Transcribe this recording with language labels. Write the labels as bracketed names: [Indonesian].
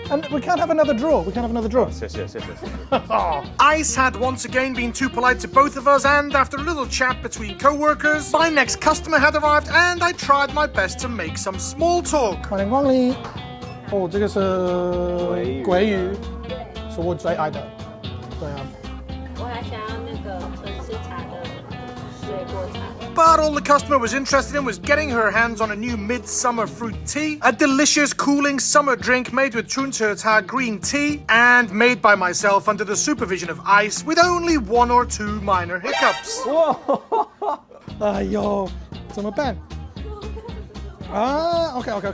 [English] And we can't have another draw. We can't have another draw. [Chinese] 谢谢。 [English] Ice had once again been too polite to both of us, and after a little chat between co-workers, my next customer had arrived and I tried my best to make some small talk. [Chinese] 欢迎光临。哦，这个是鲑鱼，是我最爱的。对啊。我还想要那个纯喫茶的水果茶。 [English] But all the customer was interested in was getting her hands on a new midsummer fruit tea, a delicious cooling summer drink made with Chunche green tea, and made by myself under the supervision of Ice with only 1 or 2 minor hiccups. [Chinese] 哎呦，怎么办？ [English] Ah, okay.